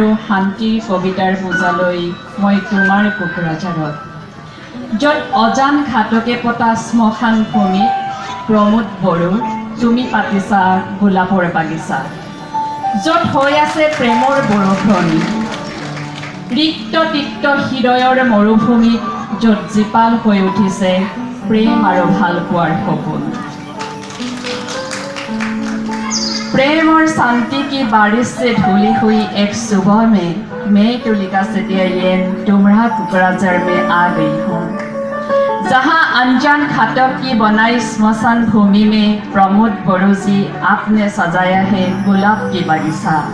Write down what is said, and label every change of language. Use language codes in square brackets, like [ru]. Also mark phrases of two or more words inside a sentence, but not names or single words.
[as] শান্তিৰ কবিতাৰ পূজালৈ মই তোমাৰ কোকৰাঝাৰত য'ত অজান ঘাটকে পতা শ্মশান ভূমিত প্ৰমোদ বড়ো তুমি পাতিছা গোলাপৰ বাগিচা য'ত হৈ আছে প্ৰেমৰ বৰষুণ ৰিক্ত তিক্ত হৃদয়ৰ মৰুভূমিত য'ত জীপাল হৈ উঠিছে প্ৰেম আৰু ভালপোৱাৰ সপোন [hi] প্ৰেমৰ शांति की बारिश से धुली हुई एक सुबह में मैं तुलिका सेटियायन तुम्हारा कोकराझार में आ गई हूँ जहाँ अनजान घाटक की बनाई स्मशान भूमि में प्रमोद बड़ो जी आपने सजाया है गुलाब की बगीचा